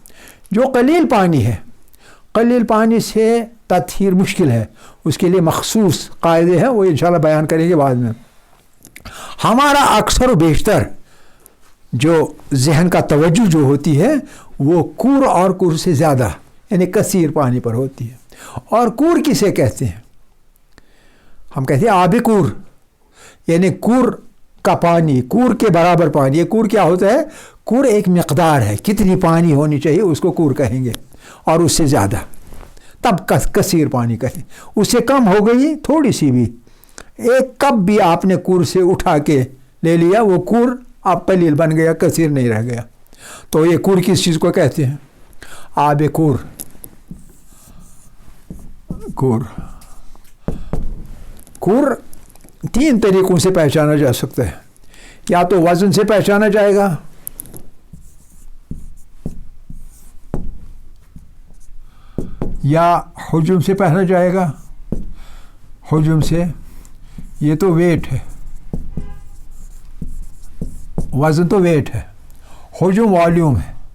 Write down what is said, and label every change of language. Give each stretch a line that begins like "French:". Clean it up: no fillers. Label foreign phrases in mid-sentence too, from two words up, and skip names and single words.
Urdu: جو قلیل پانی ہے، قلیل پانی سے تطہیر مشکل ہے، اس کے لیے مخصوص قاعدے ہیں، وہ ان شاءاللہ بیان کریں گے بعد میں. ہمارا اکثر بیشتر جو ذہن کا توجہ جو ہوتی ہے وہ کر اور کر سے زیادہ یعنی کثیر پانی پر ہوتی ہے. اور کر کسے کہتے ہیں، ہم کہتے ہیں آب کر، یعنی کر کا پانی، کر کے برابر پانی. یہ کر کیا ہوتا ہے، کر ایک مقدار ہے، کتنی پانی ہونی چاہیے اس کو کر کہیں گے، اور اس سے زیادہ تب کثیر پانی کہیں. اس سے کم ہو گئی تھوڑی سی بھی، ایک کپ بھی آپ نے کر سے اٹھا کے لے لیا، وہ کر آپ قلیل بن گیا، کثیر نہیں رہ گیا. تو یہ کر کس چیز کو کہتے ہیں, آب کر. کر کر تین طریقوں سے پہچانا جا سکتا ہے. یا تو وزن سے پہچانا جائے گا، یا حجم سے پہنا جائے گا. حجم سے، یہ تو ویٹ ہے، وزن تو ویٹ ہے، حجم والیوم ہے.